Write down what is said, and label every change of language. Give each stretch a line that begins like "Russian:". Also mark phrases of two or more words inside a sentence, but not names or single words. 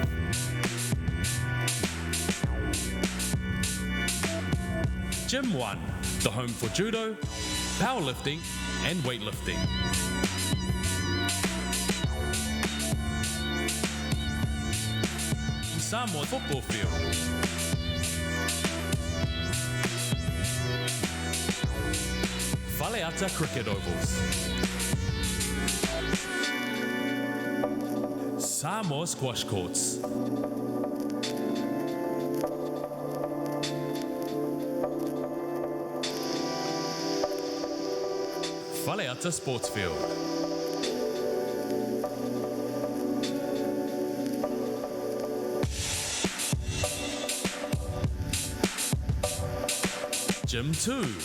English: Gym 1, the home for judo, powerlifting and weightlifting. Samoa football field. Whaleata cricket ovals. Samoa squash courts. Whaleata sports field. Gym 2.